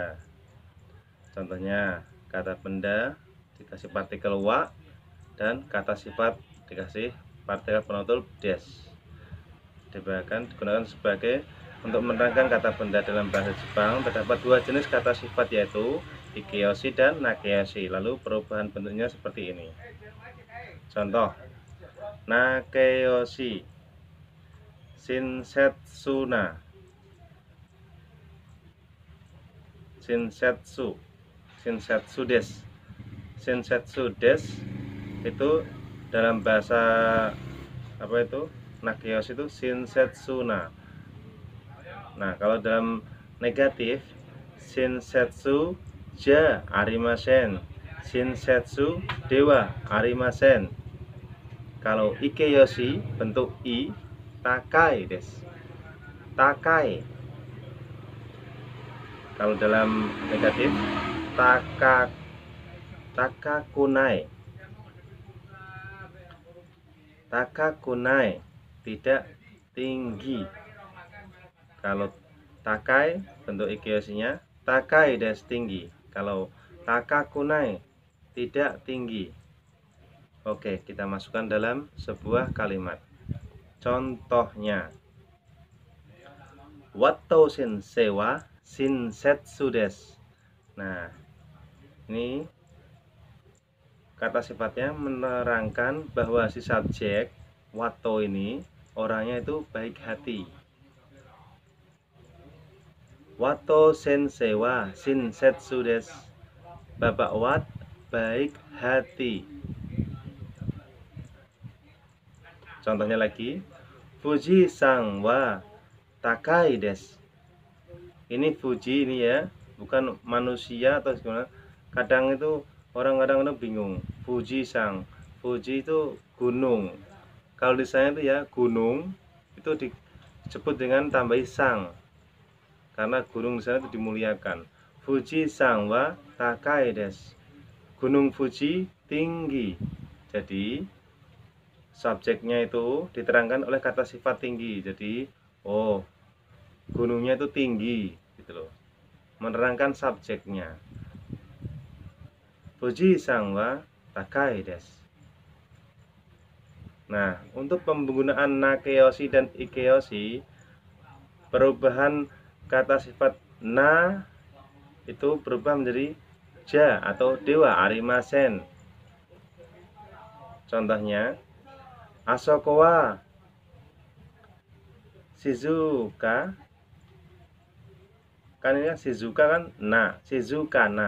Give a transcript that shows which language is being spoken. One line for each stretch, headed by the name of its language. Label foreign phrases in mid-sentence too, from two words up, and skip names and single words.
Indonesian: Contohnya, kata benda dikasih partikel wa dan kata sifat dikasih partikel penutur des. Digunakan sebagai untuk menerangkan kata benda dalam bahasa Jepang. Terdapat dua jenis kata sifat, yaitu ikeyoshi dan nakeyoshi. Lalu perubahan bentuknya seperti ini. Contoh,
Japanese: な形容詞 親切な、親切です. 親切です
Indonesian: itu dalam bahasa apa itu nakeyoshi itu shinsetsuna. Nah, kalau dalam negatif
Japanese: 親切じゃありません、親切ではありません.
Indonesian: Kalau ikeyoshi bentuk i,
Japanese: 高いです、高い.
Indonesian: Kalau dalam negatif
Japanese: 高くない、高くない
Indonesian: tidak tinggi. Kalau takai bentuk ikeyoshinya
Japanese: 高いです
Indonesian: tinggi. Kalau takakunai tidak tinggi. Oke, kita masukkan dalam sebuah kalimat.
Japanese: Contohnya, ワトウ先生は親切です.
Indonesian: Nah, ini kata sifatnya menerangkan bahwa si subjek Watou ini orangnya itu baik hati.
Japanese: ワトウ先生は親切です.
Indonesian: Bapak Wat baik hati. Contohnya lagi,
Japanese: 富士山は高いです.
Indonesian: Ini Fuji ini ya, bukan manusia atau gimana. Kadang itu orang kadang-kadang bingung. Fuji sang, Fuji itu gunung. Kalau di sana itu ya gunung itu disebut dengan tambahi sang, karena gunung di sana itu dimuliakan.
Japanese: 富士山は高いです.
Indonesian: Gunung Fuji tinggi. Jadi subjeknya itu diterangkan oleh kata sifat tinggi. Jadi, oh, gunungnya itu tinggi gitu loh. Menerangkan subjeknya.
Japanese: 富士山は高いです.
Indonesian: Nah, untuk penggunaan nakeyoshi dan ikeyoshi, perubahan kata sifat na itu berubah menjadi ja atau
Japanese: ではありません. Contohnya, あそこは静か,
Indonesian: kan ini kan
Japanese: Shizuka kan na, 静かな.